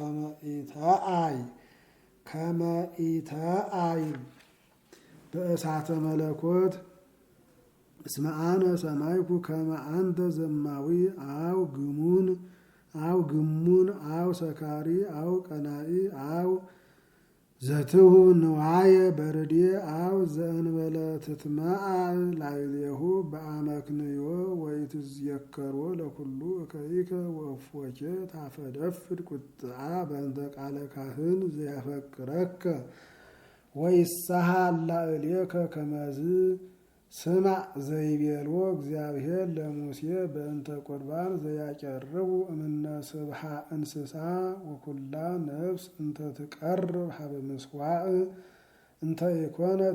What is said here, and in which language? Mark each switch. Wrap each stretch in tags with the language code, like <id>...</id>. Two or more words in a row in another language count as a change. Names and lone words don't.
<gez>ከመ ኢተአይ በእሳተ መለኮት እስመ አነ ሰማይኩ ከመ አንተ ዘማዊ አው ግሙን አው ሰካሪ አው ቀናኢ አው ዘትሁ ንዋየ በርዴ አው ዘእንበለ ትትመዓ ላዕሌሁ በአመክንዮ ወይትዝየከሮ ለኩሉ እከይከ ወእፎኬ ታፈደፍድ ቁጥዓ በእንተ ቃለ ካህን ዘያፈቅረከ ወይሳሃል ላዕሌከ ከመዝ ስማዕ ዘይቤልዎ እግዚአብሔር ለሙሴ በእንተ ቁርባን ዘያቀርቡ እምነ ስብሐ እንስሳ ወኩላ ነፍስ እንተ ትቀርብ ሀበ ምስዋዕ እንተ ኢኮነት</gez>